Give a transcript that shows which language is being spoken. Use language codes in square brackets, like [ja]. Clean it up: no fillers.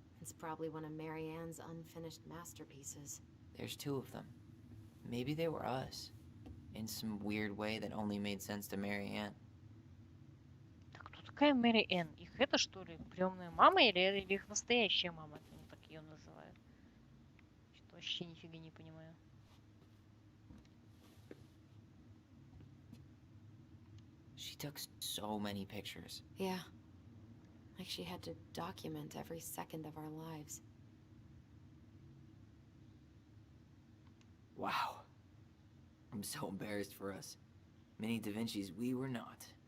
[en] It's probably one of Marianne's unfinished masterpieces. There's 2 of them. Maybe they were us. In some weird way that only made sense to Marianne. [ru] Так кто такая Мэри Энн? Их это что ли приемная мама или их настоящая мама? Они так ее называют. Что вообще нифига не понимаю. [en] She took so many pictures. Yeah. Like she had to document every second of our lives. Wow. I'm so embarrassed for us. Many Da Vinci's we were not.